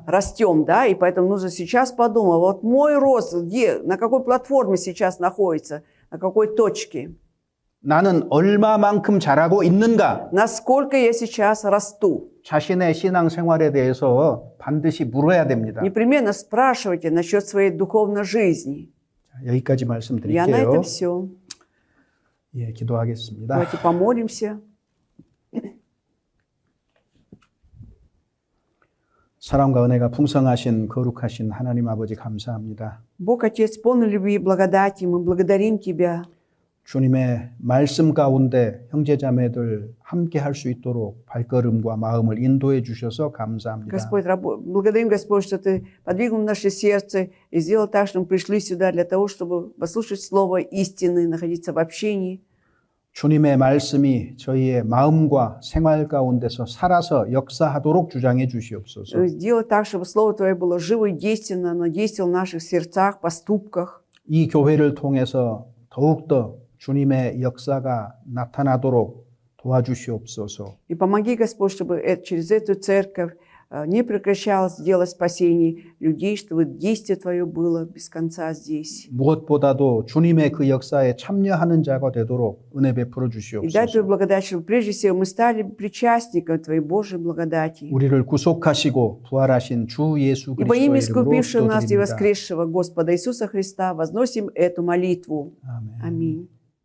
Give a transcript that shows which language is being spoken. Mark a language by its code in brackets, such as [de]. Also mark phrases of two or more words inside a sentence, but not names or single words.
[ru] растем, да, и поэтому нужно сейчас подумать, вот мой рост, где, на какой платформе сейчас находится, на какой точке, [ko] 나는 얼마만큼 자라고 있는가? [ru] насколько я сейчас расту. [ko] 자신의 신앙 생활에 대해서 반드시 물어야 됩니다. [ru] Непременно спрашивайте насчет своей духовной жизни. [ko] 자, 여기까지 [ru] Я на [ko] 말씀드릴게요. [ru] этом все. [ko] 예, 기도하겠습니다. [ru] Давайте помолимся. [ko] 사랑과 은혜가 풍성하신 거룩하신 하나님 아버지 감사합니다. [ru] Бог, Отец, полный любви и благодати, мы благодарим Тебя. [ko] 주님의 말씀 가운데 형제자매들 함께 할 수 있도록 발걸음과 마음을 인도해 주셔서 감사합니다. [ru] Господь, благодарим, Господь, что Ты подвигнул наше сердце и сделал так, что мы пришли сюда для того, чтобы послушать Слово истины, находиться в общении. [ko] 주님의 말씀이 저희의 마음과 생활 가운데서 살아서 역사하도록 주장해 주시옵소서. [ru] Сделай так, чтобы Слово Твое было живо и действенно, оно действовало в наших сердцах, поступках. [ko] 이 교회를 통해서 더욱더 주님의 역사가 나타나도록 도와주시옵소서. [ru] И помоги, Господь, чтобы через эту церковь не прекращалось дело спасений людей, чтобы действие Твое было без конца здесь. [ko] 무엇보다도 주님의 그 역사에 참여하는 자가 되도록 은혜 베풀어 [ru] И дай [ko] 주시옵소서. [ru] Твою благодать, чтобы прежде всего мы стали причастниками Твоей Божьей благодати. [ko] 우리를 구속하시고 부활하신 주 예수 [ru] Ибо имя [ko] 그리스도의 이름으로 [ru] искупившего нас и [ko] 기도드립니다. [ru] воскресшего Господа Иисуса Христа возносим эту молитву. [ko] 아멘. [ru] Аминь.